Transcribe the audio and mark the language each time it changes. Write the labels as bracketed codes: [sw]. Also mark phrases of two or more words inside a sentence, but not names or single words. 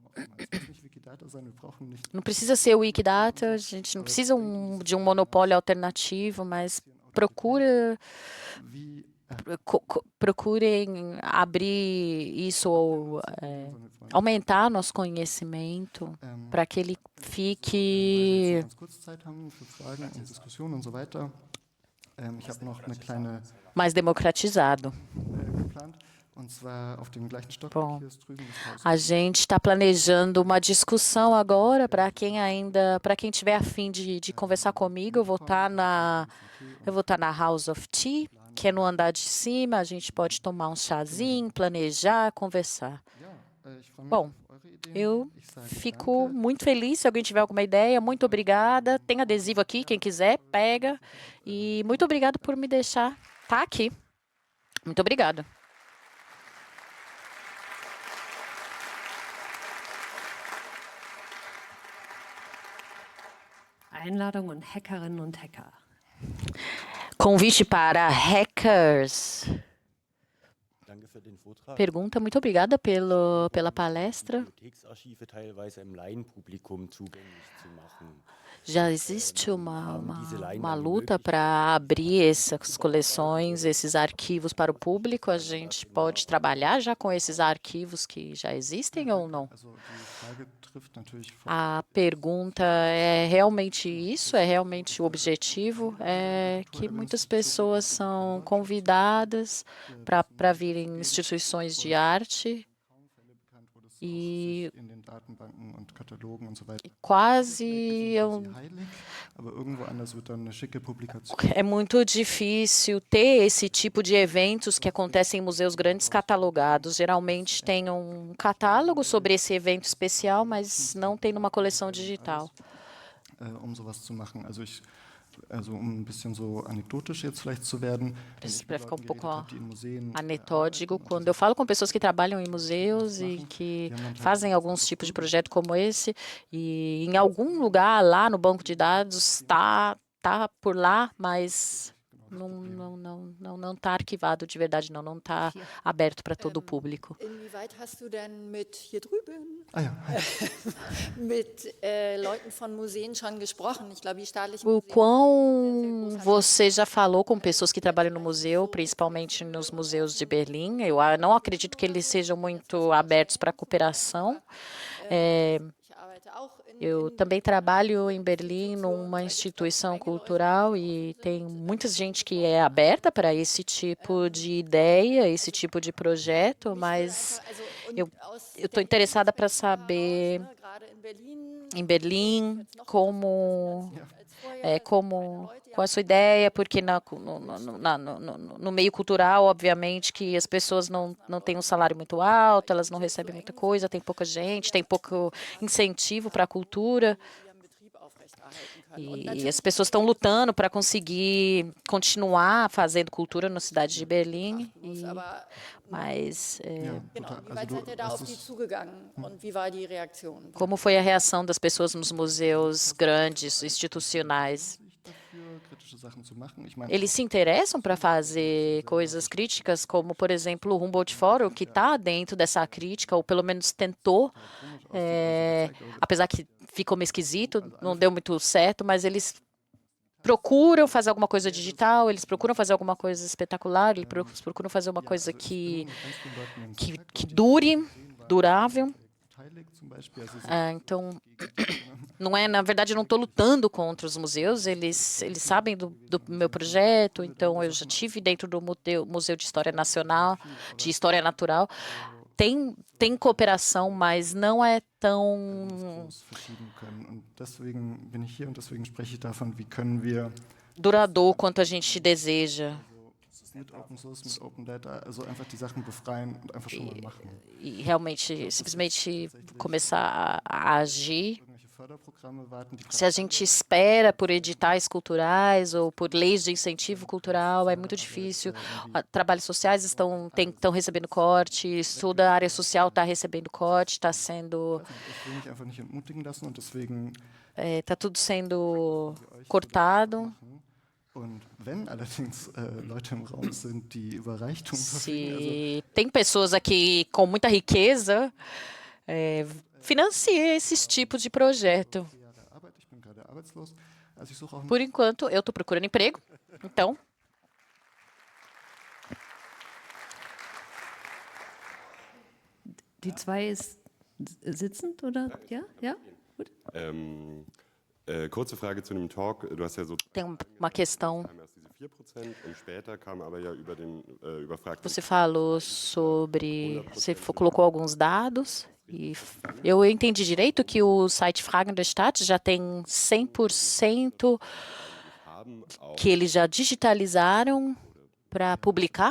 [pt] Não precisa ser o Wikidata, a gente não precisa de um monopólio alternativo, mas procurem abrir isso ou aumentar nosso conhecimento para que ele fique [de] Ich habe noch eine kleine [pt] mais democratizado. [de] geplant. Und zwar auf dem gleichen Stockwerk hier ist drüben das Haus. [pt] A gente está planejando uma discussão agora para quem tiver a fim de conversar comigo, eu vou estar na House of Tea, que é no andar de cima. A gente pode tomar um chazinho, planejar, conversar. [de] Ich freue mich [pt] Bom, [de] auf eure Ideen. [pt] eu [de] Ich sage [pt] fico [de] danke. [pt] muito feliz se alguém tiver alguma ideia. Muito obrigada. Tem adesivo aqui, quem quiser, pega. E muito obrigada por me deixar estar aqui. Muito obrigada. [de] Einladung an Hackerinnen und Hacker. [pt] Convite para hackers. [de] Danke für den Vortrag. [pt] Pergunta, muito obrigada pela palestra. [de] Bibliotheksarchive teilweise im Laienpublikum zugänglich zu machen. [pt] Já existe uma luta para abrir essas coleções, esses arquivos para o público. A gente pode trabalhar já com esses arquivos que já existem ou não? [de] Also die Frage trifft natürlich [pt] A pergunta é realmente isso? É realmente o objetivo? É que muitas pessoas são convidadas para virem em instituições de arte e [de] in den Datenbanken und Katalogen und so weiter. [pt] quase [de] Heilig, aber irgendwo anders wird dann eine schicke Publikation. [pt] é muito difícil ter esse tipo de eventos que acontecem em museus grandes catalogados. Geralmente tem um catálogo sobre esse evento especial, mas não tem numa coleção digital. [de] Sowas zu machen. Also ein bisschen so anekdotisch jetzt vielleicht zu werden. [pt] Para ficar um pouco [de] Die in Museen [pt] anetótico, quando eu falo com pessoas que trabalham em museus e que fazem alguns tipos de projeto como esse, e em algum lugar lá no banco de dados está por lá, mas não está arquivado de verdade, não está aberto para todo o público. [de] Inwieweit hast du denn mit hier drüben Ah ja, mit Leuten von Museen schon gesprochen? Ich glaube, die staatlichen [pt] O [de] Museen [pt] quão você já falou com pessoas que trabalham no museu, principalmente nos museus de Berlim? Eu não acredito que eles sejam muito abertos para a cooperação. [de] ich arbeite auch [pt] Eu também trabalho em Berlim numa instituição cultural e tem muita gente que é aberta para esse tipo de ideia, esse tipo de projeto, mas eu estou interessada para saber [de] gerade in Berlin [pt] em Berlim qual é a sua ideia, porque no meio cultural, obviamente, que as pessoas não têm um salário muito alto, elas não recebem muita coisa, tem pouca gente, tem pouco incentivo para a cultura. [de] ihren Betrieb aufrechterhalten können. [pt] E as pessoas estão lutando para conseguir continuar fazendo cultura na cidade de Berlim. [de] Aber [pt] Mas [de] genau, inwieweit seid ihr da auf die zugegangen und wie war die Reaktion? [pt] como foi a reação das pessoas nos museus grandes, institucionais? [de] dafür, kritische Sachen zu machen. Ich meine, [pt] Eles se interessam para fazer coisas críticas, como, por exemplo, o Humboldt Forum, que está dentro dessa crítica, ou pelo menos tentou, apesar que ficou meio esquisito, não deu muito certo, mas eles procuram fazer alguma coisa digital, eles procuram fazer alguma coisa espetacular, eles procuram fazer uma coisa que dure, durável. [de] beteiligt zum Beispiel, also [pt] Então, não é, na verdade, eu não estou lutando contra os museus, eles sabem do meu projeto, então eu já tive dentro do Museu de História Nacional, de História Natural. Tem cooperação, mas não é tão [de] uns verschieben können. Und deswegen bin ich hier und deswegen spreche ich davon, wie können wir [pt] duradouro quanto a gente deseja. [de] mit [en] Open Source, [de] mit [en] Open Data, [de] also einfach die Sachen befreien und einfach schon mal machen. [pt] E realmente, simplesmente começar a agir. [de] Irgendwelche Förderprogramme warten, die [pt] Se a gente espera por editais culturais ou por leis de incentivo cultural, é muito difícil. Trabalhos sociais estão recebendo cortes, toda a área social está recebendo corte, está sendo, [de] ich will mich einfach nicht entmutigen lassen und deswegen [pt] está tudo sendo cortado. [de] und wenn allerdings Leute im Raum sind, die über Reichtum verfügen, also [pt] Se tem pessoas aqui com muita riqueza, financie esses tipos de projeto. [de] 4 Jahre Arbeit, ich bin gerade arbeitslos, also ich suche auch [pt] Por enquanto, eu estou procurando emprego, então [de] Die zwei ist sitzend, oder? Ja? Ja? Gut. Kurze Frage zu dem Talk. Du hast ja so [pt] tem uma questão [de] erst diese [pt] Você falou sobre, colocou alguns dados e eu entendi direito que o site Fragen der Stadt já tem 100% que eles já digitalizaram para publicar?